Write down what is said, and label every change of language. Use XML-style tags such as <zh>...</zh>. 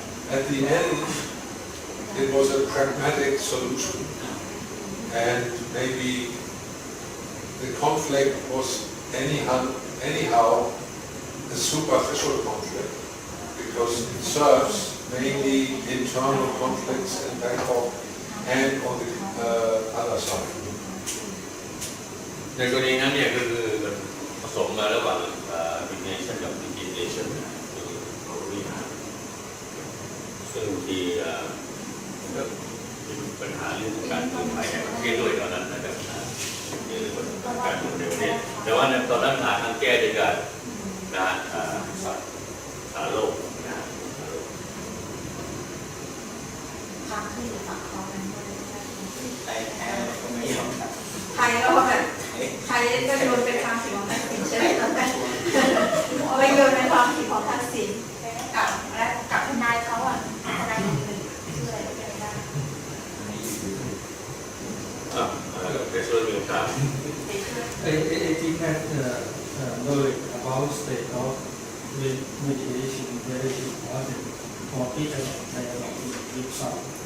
<en>At the end, it was a pragmatic solution, and maybe the conflict was anyhow a superficial conflict because it serves mainly internal conflicts in Bangkok and on the other side.</en> <th>ในกรณีนั้นเนี่ยก็คือผสมมาระหว่าง domination กับ legislation คือเขาบริหารซึ่งที่ก็เป็นปัญหาเรื่องการเมืองภายในประเทศด้วยตอนนั้นนะครับเรื่องการเมืองในประเทศแต่ว่าตอนนั้นหาทางแก้ด้วยกันนะสารโลกนะ ฝั่งเขากันด้วย ไทยแท้ก็ไม่ยอมรับ ไทยก็แบบไทยก็โยนเป็นความผิดของทักษิณใช่ไหมตอนนั้นเอาไปโยนเป็นความผิดของทักษิณกับทนายเขาอ่ะทนายคนหนึ่งชื่ออะไรก็ไม่ได้ เป็นส่วนหนึ่งครับ</th> <en>I think that knowledge about state of mediation is very important for people dialogue with some.</en>